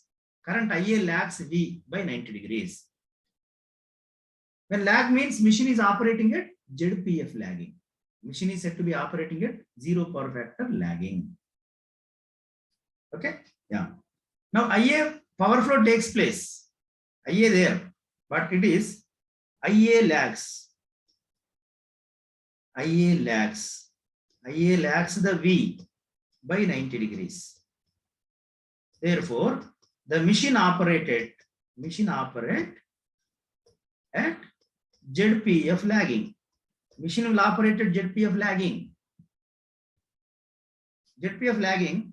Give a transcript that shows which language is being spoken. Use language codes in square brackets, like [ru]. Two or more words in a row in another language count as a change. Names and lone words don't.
[en] Current IA lags V by 90 degrees. When lag means machine is operating at ZPF lagging. Machine is said to be operating at 0 power factor lagging. Okay. Yeah. Now IA power flow takes place. IA there, but it is IA lags. IA lags. IA lags the V by 90 degrees. Therefore, the machine operate at ZPF lagging. Machine will operate at ZPF lagging. ZPF lagging.